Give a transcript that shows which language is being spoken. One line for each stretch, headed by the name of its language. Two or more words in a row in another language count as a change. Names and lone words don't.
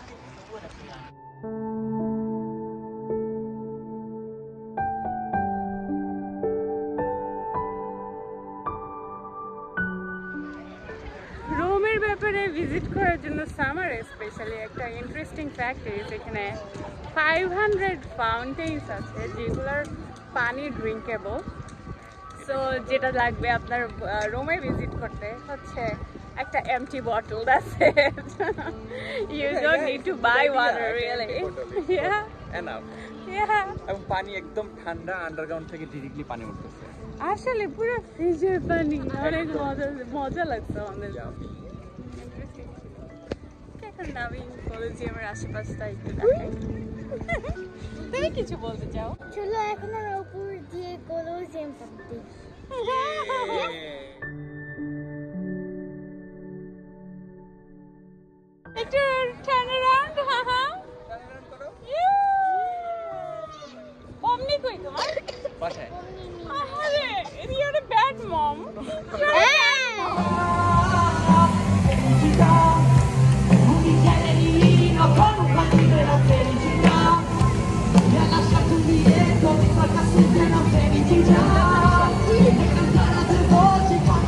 Bangla: রোমের ব্যাপারে ভিজিট করার জন্য সামারে স্পেশালি একটা
English: interesting fact is
Bangla: এখানে 500 ফাউন্টেন্স আছে, যেগুলোর পানি ড্রিঙ্কেবল। সো যেটা লাগবে আপনার রোমে ভিজিট করতে হচ্ছে একটা
English: empty bottle, that's it. You don't need to buy water really. Ya এনাফ। ইয়া।
Bangla: এবং পানি একদম ঠান্ডা, আন্ডারগ্রাউন্ড থেকে ডিরেক্টলি পানি উঠতেছে। আসলে পুরো ফ্রিজের পানি, অনেক মজা লাগছে আমাদের। এখন নামিং কলোজিয়ামের আশেপাশটা একটু দেখাই। তুমি কিছু বলতে চাও? চলো এখন আমরা উপর দিয়ে কলোজিয়াম দেখতে। একটু
English: turn around.
Bangla: অমনি কই তোমার বাসায়?
English: আরে you're a bad mom.
Italian: Con un partito della felicità mi ha lasciato un biglietto, mi fa casseggio una felicità e cantare a tre voci